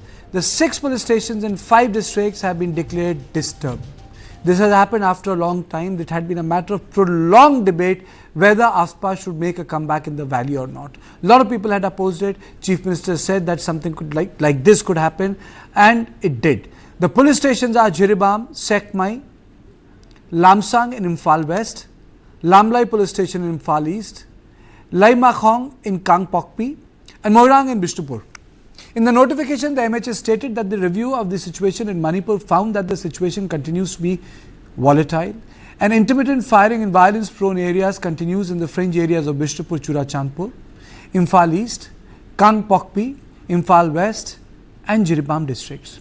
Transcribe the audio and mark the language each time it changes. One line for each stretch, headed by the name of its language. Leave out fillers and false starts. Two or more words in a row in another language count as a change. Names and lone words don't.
English: The 6 police stations in 5 districts have been declared disturbed. This has happened after a long time. It had been a matter of prolonged debate whether AFSPA should make a comeback in the valley or not. A lot of people had opposed it. Chief Minister said that something could like this could happen, and it did. The police stations are Jiribam, Sekmai, Lamsang in Imphal West, Lamlai Police Station in Imphal East, Laimakhong in Kangpokpi, and Moirang in Bishnupur. In the notification, the MHS stated that the review of the situation in Manipur found that the situation continues to be volatile, and intermittent firing in violence-prone areas continues in the fringe areas of Bishnupur, Churachandpur, Imphal East, Kangpokpi, Imphal West, and Jiribam districts.